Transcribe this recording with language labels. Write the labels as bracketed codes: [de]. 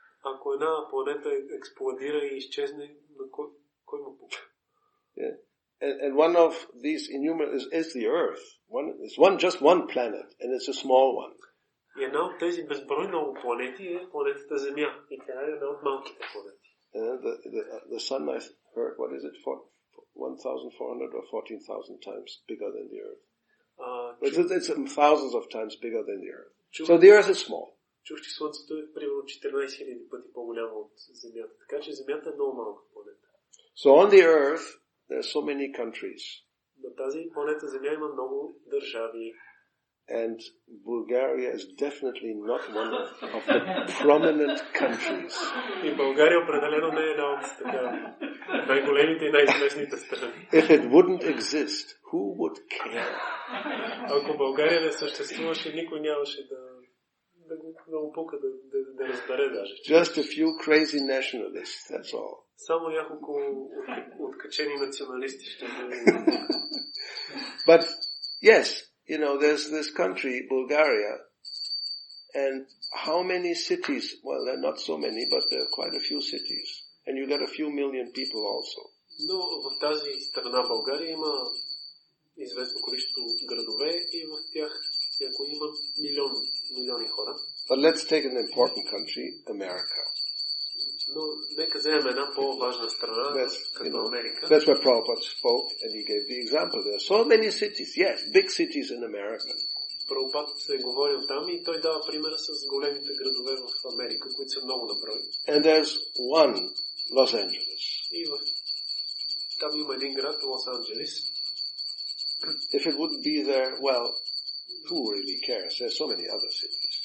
[bg] Ако една планета експлодира и изчезне, на кой му пука? [en] Yeah. And one of these innumerable is the Earth. Just one planet, and it's a small one. [bg] И една от тези безброй много планети е планетата Земя. И тя е една от малките планети. [en] The Sun, I heard, what is it, 1,400 or 14,000 times bigger than the Earth. It's thousands of times bigger than the Earth. So the Earth is small. [bg] Чух, че Слънцето е примерно 14 000 пъти по-голямо от Земята. Така че Земята е много малка планета. [en] So on the Earth, there are so many countries. [bg] На тази планета Земя има много държави. [en] And Bulgaria is definitely not one of the prominent countries. [bg] И България определено не е една от така най-големите и най-известните страни. [en] If it wouldn't exist, who would care? [bg] Ако България не съществуваше, никой нямаше да му пука да разбере даже. [en] Just a few crazy nationalists, that's all. [bg] Само няколко откачени националисти ще [en] But yes, there's this country, Bulgaria, and how many cities? Well, there are not so many, but there are quite a few cities. And you get a few million people also. [bg] Но в тази страна България има известно количество градове и в тях има милиони хора. [en] But let's take an important country, America. [bg] Но нека вземем една по-важна страна, като Америка. [en] That's where Prabhupada spoke, and he gave the example. There are so many cities, yes, big cities in America. [bg] Прабхупад се говорил там и той дава примера с големите градове в Америка, които са много на брой. [en] And there's one, Los Angeles. [bg] И там има един град, Лос Анджелес. [en] If it wouldn't be there, well, who really cares? There's so many other cities.